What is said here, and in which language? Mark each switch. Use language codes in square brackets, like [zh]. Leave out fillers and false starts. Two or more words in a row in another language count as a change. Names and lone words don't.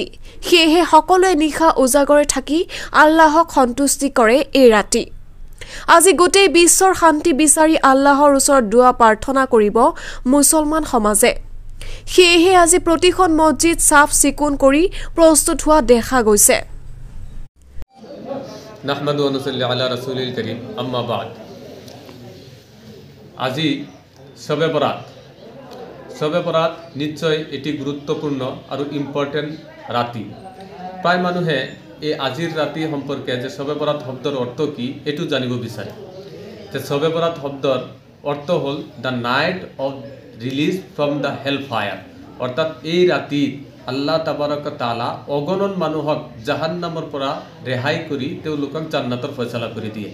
[as] সেয়েহে সকলোৱে নিশা উজাগৰে থাকি আল্লাহক সন্তুষ্টি কৰে এই ৰাতি। আজি গোটেই বিশ্বৰ শান্তি বিচাৰি আল্লাহৰ ওচৰত দুৱা প্ৰাৰ্থনা কৰিব মুছলমান সমাজে। সেয়েহে আজি প্ৰতিখন মছজিদ চাফ চিকুণ কৰি প্ৰস্তুত হোৱা দেখা গৈছে। [ar] نحمده ونصلي على رسوله الكريم أما بعد. [as] আজি শবে বরাত নিশ্চয় এটি গুৰুত্বপূৰ্ণ আৰু ইম্পৰ্টেণ্ট ৰাতি। প্ৰায় মানুহে এই আজিৰ ৰাতি সম্পৰ্কে যে শবে বরাত শব্দৰ অৰ্থ কি এইটো জানিব বিচাৰে। যে শবে বরাত শব্দৰ অৰ্থ হ'ল [en] the night of release from the hell fire, [as] অৰ্থাৎ এই ৰাতিত আল্লাহ তাবাৰক তাআলা অগণন মানুহক জাহান্নামৰ পৰা ৰেহাই কৰি তেওঁলোকক জান্নাতৰ ফয়সালা কৰি দিয়ে।